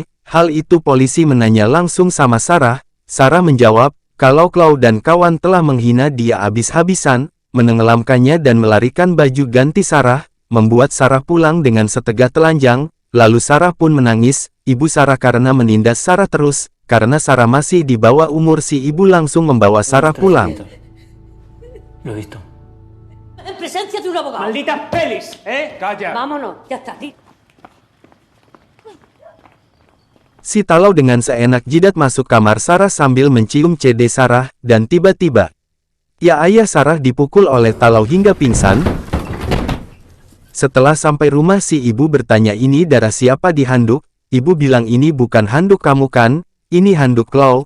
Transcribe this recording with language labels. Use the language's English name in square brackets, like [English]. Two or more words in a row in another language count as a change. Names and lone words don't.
[Indonesian] Hal itu polisi menanya langsung sama Sarah. Sarah menjawab, kalau Claude dan kawan telah menghina dia habis-habisan, menenggelamkannya dan melarikan baju ganti Sarah, membuat Sarah pulang dengan setegah telanjang, lalu Sarah pun menangis, ibu Sarah karena menindas Sarah terus, karena Sarah masih di bawah umur si ibu langsung membawa Sarah pulang. [Spanish] Lo he visto. En presencia de un abogado. ¡Malditas pelis! ¿Eh? Calla. Vámonos, ya está. [Indonesian] Si Talau dengan seenak jidat masuk kamar Sarah sambil mencium CD Sarah, dan tiba-tiba, ya ayah Sarah dipukul oleh Talau hingga pingsan. Setelah sampai rumah si ibu bertanya ini darah siapa di handuk, ibu bilang ini bukan handuk kamu kan, ini handuk Claude.